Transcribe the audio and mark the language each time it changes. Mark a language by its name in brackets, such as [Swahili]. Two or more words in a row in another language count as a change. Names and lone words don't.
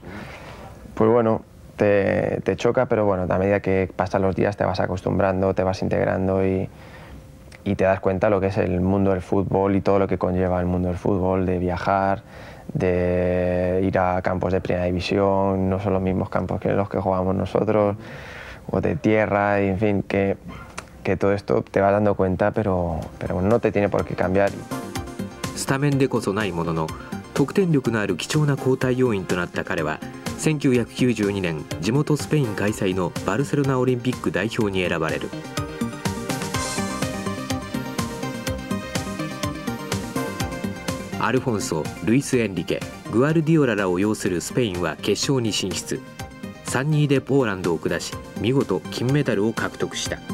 [Spanish] Pues bueno, te choca, pero bueno, a medida que pasan los días te vas acostumbrando, te vas integrando y te das cuenta lo que es el mundo del fútbol y todo lo que conlleva el mundo del fútbol, de viajar, de ir a campos de primera división, no son los mismos campos que los que jugamos nosotros, o de tierra, y en fin, que todo esto te vas dando cuenta, pero no te tiene por qué cambiar. [Japanese] スタメンでこそないものの得点力のある貴重な交代要員となった彼は1992年地元スペイン開催のバルセロナオリンピック代表に選ばれる。アルフォンソ、ルイス・エンリケ、グアルディオラらを擁するスペインは決勝に進出。3-2でポーランドを下し見事金メダルを獲得した。